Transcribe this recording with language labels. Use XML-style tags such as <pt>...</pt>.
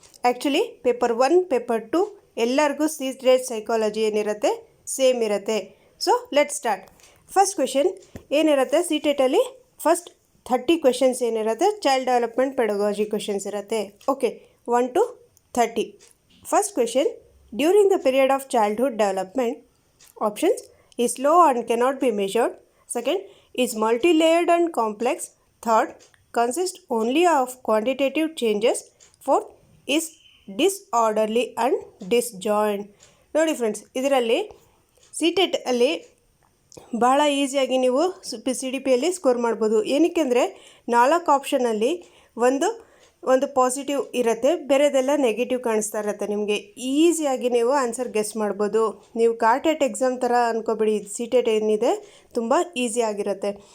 <kn>Actually paper 1, paper 2 ಎಲ್ಲರಿಗೂ ctet psychology ಏನಿರುತ್ತೆ same ಇರುತ್ತೆ.</kn> <en>So let start.</en> <kn>First question ಏನಿರುತ್ತೆ ctetಲ್ಲಿ, ಫಸ್ಟ್ 30 ಕ್ವೆಶನ್ಸ್ ಏನಿರುತ್ತೆ ಚೈಲ್ಡ್ ಡೆವಲಪ್ಮೆಂಟ್ ಪೆಡಗಾಜಿ ಕ್ವೆಶನ್ಸ್ ಇರುತ್ತೆ. Okay, 1 to 30.</kn> <en>First question, during the period of childhood development, options is slow and cannot be measured. Second, is multi-layered and complex. Third, consists only of quantitative changes. Fourth, is disorderly and disjoint.</en> <kn>ನೋಡಿ friends, ಇದರಲ್ಲಿ ctet ಅಲ್ಲಿ ಭಾಳ ಈಸಿಯಾಗಿ ನೀವು CDPಯಲ್ಲಿ score ಮಾಡ್ಬೋದು. ಏನಕ್ಕೆ ಅಂದರೆ 4 ಆಪ್ಷನಲ್ಲಿ ಒಂದು ಪಾಸಿಟಿವ್ ಇರುತ್ತೆ, ಬೇರೆದೆಲ್ಲ ನೆಗೆಟಿವ್ ಕಾಣಿಸ್ತಾ ಇರುತ್ತೆ. ನಿಮಗೆ ಈಸಿಯಾಗಿ ನೀವು ಆನ್ಸರ್ ಗೆಸ್ ಮಾಡ್ಬೋದು. ನೀವು ಕಾರ್ಟೆಟ್ ಎಕ್ಸಾಮ್ ಥರ ಅಂದ್ಕೊಬೇಡಿ, ctet ಏನಿದೆ ತುಂಬ ಈಸಿ ಆಗಿರುತ್ತೆ.</kn>